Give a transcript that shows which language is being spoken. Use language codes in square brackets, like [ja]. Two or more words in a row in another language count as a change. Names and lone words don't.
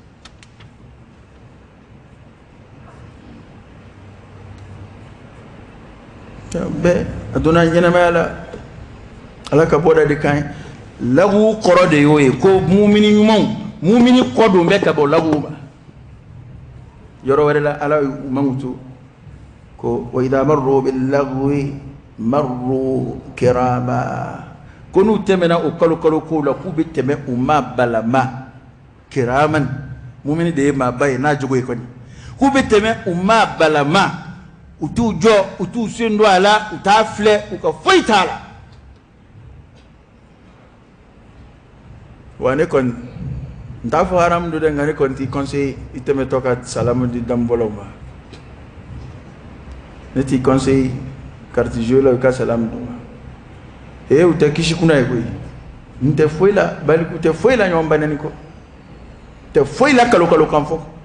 [bm] bɛɛ a donna ɲɛnamaya la ala ka bɔda de ka ɲi lagu kɔrɔ de y'o ye ko mumini ɲumanw mumini kɔ don bɛ ka bɔ lagu ma yɔrɔ wɛrɛ la ala y'u mankutu ko [ar] وإذا مروا باللغو مروا كراما [bm] ko n'u tɛmɛna o kalo kow la k'u bɛ tɛmɛ u ma balama kiraman mumini de ye maaba ye n'a jogo ye kɔni k'u bɛ tɛmɛ u ma balama u t'u jɔ u t'u sen don a la u t'a filɛ u ka foyi t'a la wa ne kɔni n t'a fɔ haramu don dɛ nka ne kɔni t'i conseiller i tɛmɛtɔ ka salamu di danbɔlaw ma ne t'i conseiller [fr] carte jeu [bm] la i ka salamu d'u ma u tɛ kisi kunna ye koyi n tɛ foyi la baliku tɛ foyi la ɲɔgɔn banani kɔ tɛ foyi la kalo kan fɔ